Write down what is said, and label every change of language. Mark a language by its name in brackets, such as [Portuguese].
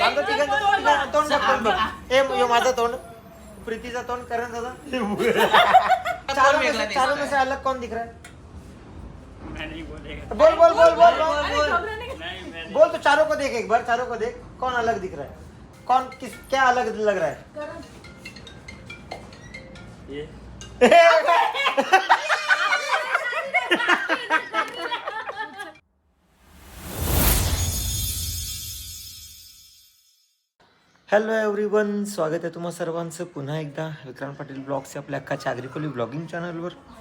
[Marathi] आमचं तिघांचं तोंड दाखवून बघ. यो माझं तोंड, प्रीतीचा तोंड, करण दादा. [Hindi] चारों में से अलग कौन दिख रहा है? बोल बोल बोल बोल बोल बोल तो चारों को देख एक बार, चारों को देख कौन अलग दिख रहा है, कौन किस क्या अलग लग रहा है? [Marathi] ये [English] hello everyone, [Marathi] स्वागत आहे तुम्हा सर्वांचं पुन्हा एकदा विक्रांत पाटील ब्लॉग्सच्या आपल्या अक्काच्या आग्रिकोली ब्लॉगिंग चॅनलवर.